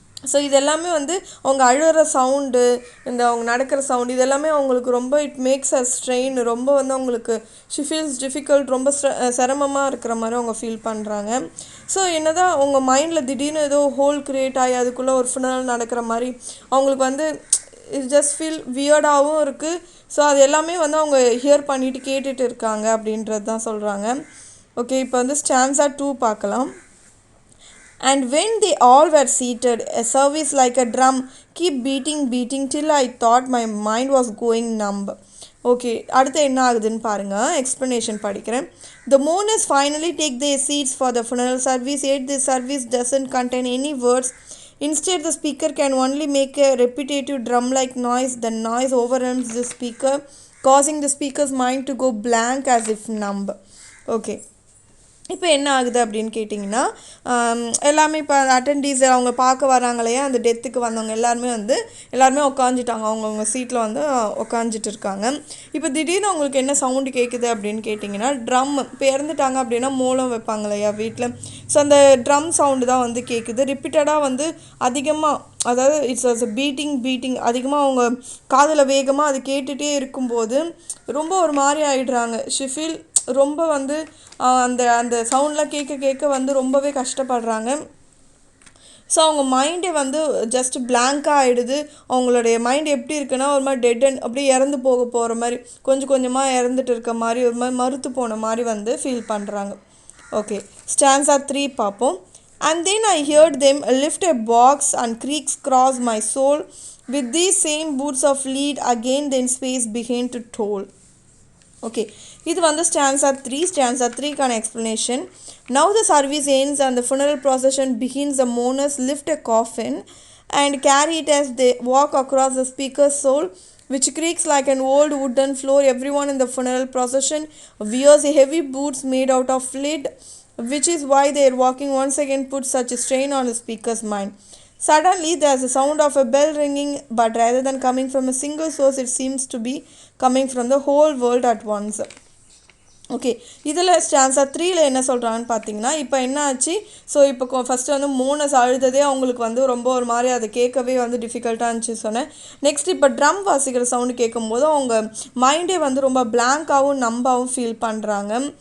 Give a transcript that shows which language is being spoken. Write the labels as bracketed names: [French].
[Tamil] So இது எல்லாமே வந்து அவங்க அழுகிற சவுண்டு, இந்த அவங்க நடக்கிற சவுண்டு, இது எல்லாமே அவங்களுக்கு ரொம்ப [English] it makes a strain, [Tamil] ரொம்ப வந்து அவங்களுக்கு [English] she feels difficult, [Tamil] ரொம்ப சிரமமாக இருக்கிற மாதிரி அவங்க ஃபீல் பண்ணுறாங்க. ஸோ என்னதான் அவங்க மைண்டில் திடீர்னு ஏதோ ஹோல் க்ரியேட் ஆகி அதுக்குள்ளே ஒரு ஃபுனரல் நடக்கிற மாதிரி அவங்களுக்கு வந்து [English] it just feel [Tamil] வியர்டாகவும் இருக்குது. ஸோ அது எல்லாமே வந்து அவங்க ஹியர் பண்ணிவிட்டு கேட்டுட்டு இருக்காங்க அப்படின்றது தான் சொல்கிறாங்க. ஓகே, இப்போ வந்து ஸ்டான்ஸா 2 பார்க்கலாம். [English] And when they all were seated, a service like a drum keep beating till I thought my mind was going numb. [Tamil] Okay, அடுத்து என்ன ஆகுதுன்னு பாருங்கள், எக்ஸ்ப்ளனேஷன் படிக்கிறேன். [English] The mourners finally take their seats for the funeral service, yet this service doesn't contain any words. Instead, the speaker can only make a repetitive drum-like noise. The noise overwhelms the speaker, causing the speaker's mind to go blank as if numb. [Tamil] Okay, இப்போ என்ன ஆகுது அப்படின்னு கேட்டிங்கன்னா, எல்லாமே இப்போ அட்டெண்டீஸ் அவங்க பார்க்க வராங்க இல்லையா, அந்த டெத்துக்கு வந்தவங்க எல்லாருமே உட்காந்துட்டாங்க, அவங்கவுங்க சீட்டில் வந்து உட்காந்துட்டு இருக்காங்க. இப்போ திடீர்னு அவங்களுக்கு என்ன சவுண்டு கேட்குது அப்படின்னு கேட்டிங்கன்னா, ட்ரம். இப்போ இறந்துட்டாங்க அப்படின்னா மோளம் வைப்பாங்க இல்லையா வீட்டில், ஸோ அந்த ட்ரம் சவுண்டு தான் வந்து கேட்குது ரிப்பீட்டடாக வந்து அதிகமாக, அதாவது [English] it's beating [Tamil] அதிகமாக அவங்க காதில் வேகமாக அது கேட்டுகிட்டே இருக்கும்போது ரொம்ப ஒரு மாதிரி ஆகிடுறாங்க. ஷி ஃபீல் ரொம்ப வந்து அந்த அந்த சவுண்ட்லாம் கேட்க வந்து ரொம்பவே கஷ்டப்படுறாங்க. ஸோ அவங்க மைண்டே வந்து ஜஸ்ட் பிளாங்காக ஆகிடுது. அவங்களுடைய மைண்ட் எப்படி இருக்குன்னா ஒரு மாதிரி டெட் அண்ட் அப்படியே இறந்து போகிற மாதிரி, கொஞ்சம் கொஞ்சமாக இறந்துட்டு இருக்க மாதிரி, ஒரு மாதிரி மறுத்து போன மாதிரி வந்து ஃபீல் பண்ணுறாங்க. ஓகே, ஸ்டான்ஸா 3 பார்ப்போம். [English] And then I heard them lift a box and creaks cross my soul with these same boots of lead again, then space began to toll. [Tamil] Okay, இது வந்து stanza 3. [English] Stanza 3 கான explanation. Now the service ends and the funeral procession begins. The mourners lift a coffin and carry it as they walk across the speaker's soul, which creaks like an old wooden floor. Everyone in the funeral procession wears heavy boots made out of lead, which is why their walking once again puts such a strain on the speaker's mind. Suddenly, there's a sound of a bell ringing, but rather than coming from a single source, it seems to be coming from the whole world at once. [Tamil] Okay, இதில் stanza 3ல என்ன சொல்கிறாங்கன்னு பார்த்தீங்கன்னா, இப்போ என்ன ஆச்சு? So இப்போ first வந்து மோனஸ் அழுததே அவங்களுக்கு வந்து ரொம்ப ஒரு மாதிரி அதை கேட்கவே வந்து டிஃபிகல்ட்டாக இருந்துச்சு சொன்னேன். நெக்ஸ்ட் இப்போ ட்ரம் வாசிக்கிற சவுண்டு கேட்கும்போது அவங்க மைண்டே வந்து ரொம்ப பிளாங்காகவும் நம்பாகவும் ஃபீல் பண்ணுறாங்க.